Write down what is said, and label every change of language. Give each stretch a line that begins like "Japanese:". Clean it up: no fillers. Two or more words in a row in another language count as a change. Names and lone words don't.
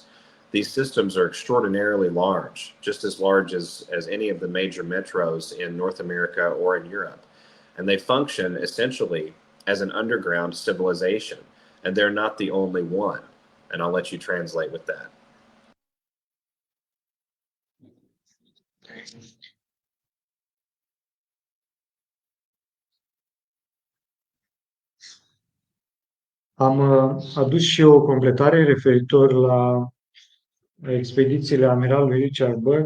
English: These systems are extraordinarily large, just as large as any of the major metros in North America or in Europe. And they function essentially as an underground civilization. And they're not the only one. And I'll let you translate with that.
Romanian: Am adus și eu o completare referitor la expedițiile amiralului Richard Byrd.